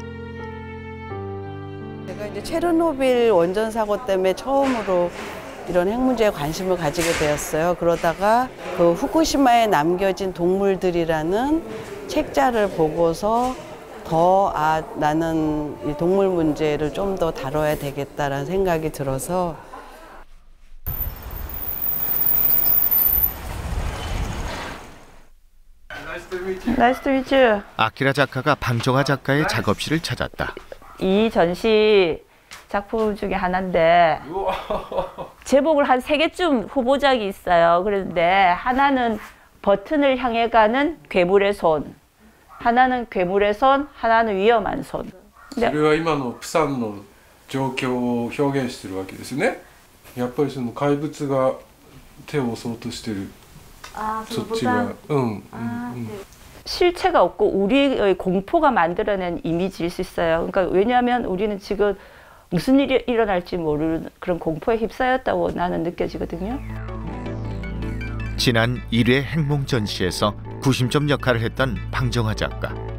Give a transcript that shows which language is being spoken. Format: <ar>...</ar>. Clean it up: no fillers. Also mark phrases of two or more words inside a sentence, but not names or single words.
<ko>제가 이제 체르노빌 원전 사고 때문에 처음으로 이런 핵 문제에 관심을 가지게 되었어요. 그러다가 그 후쿠시마에 남겨진 동물들이라는 책자를 보고서 더 나는 이 동물 문제를 좀 더 다뤄야 되겠다라는 생각이 들어서</ko> <en>Nice to meet you.</en> <ko>아키라 작가가 방정아 작가의 작업실을 찾았다. 이 전시 작품 중에 하나인데 제목을 한 3개쯤 후보작이 있어요. 그런데 하나는 버튼을 향해 가는 괴물의 손, 하나는 괴물의 손, 하나는 위험한 손.</ko> <ja>それは今のプサンの状況を表現してるわけですね。やっぱりその怪物が手を襲おうとしてる。そっちが、</ja> <ko>실체가 없고 우리의 공포가 만들어낸 이미지일 수 있어요. 그러니까 왜냐하면 우리는 지금 무슨 일이 일어날지 모르는 그런 공포에 휩싸였다고 나는 느껴지거든요. 지난 1회 핵몽 전시에서 구심점 역할을 했던 방정아 작가.</ko>